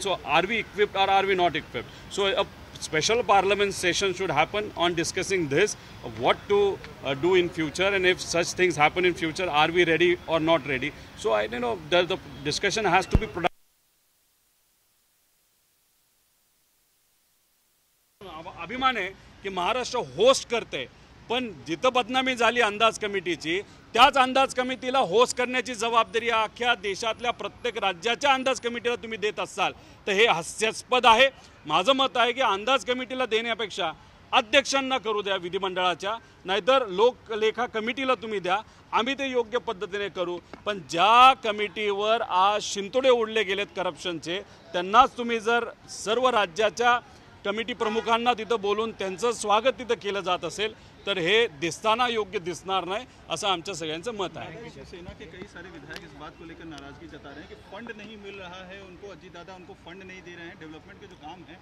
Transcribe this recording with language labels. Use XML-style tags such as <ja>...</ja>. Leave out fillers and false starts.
<en>So are we equipped or are we not equipped? So a special parliament session should happen on discussing this, what to do in future, and if such things happen in future, are we ready or not ready? So I the discussion has to be productive.</en> <mr>अभिमान आहे की Maharashtra host करते, पण जिथं बदनामी झाली अंदाज कमिटीची, त्याच अंदाज कमिटीला होस्ट करण्याची जबाबदारी अख्ख्या देशातल्या प्रत्येक राज्याच्या अंदाज कमिटीला तुम्ही देत असाल तर हे हास्यास्पद आहे. माझं मत आहे की अंदाज कमिटीला देण्यापेक्षा अध्यक्षांना करू द्या विधिमंडळाच्या, नाहीतर लोकलेखा कमिटीला तुम्ही द्या, आम्ही ते योग्य पद्धतीने करू. पण ज्या कमिटीवर आज शिंतोडे उडले गेलेत करप्शनचे, त्यांनाच तुम्ही जर सर्व राज्याच्या कमिटी प्रमुखांना तिथं बोलून त्यांचं स्वागत तिथं केलं जात असेल तर हे दिसताना योग्य दिसणार नाही असं आमच्या सगळ्यांचं मत आहे.</mr> <hi>सेना के कई सारे विधायक इस बात को लेकर नाराजगी जता रहे हैं कि फंड नहीं मिल रहा है उनको, अजीत दादा उनको फंड नहीं दे रहे हैं डेवलपमेंट के जो काम है.</hi>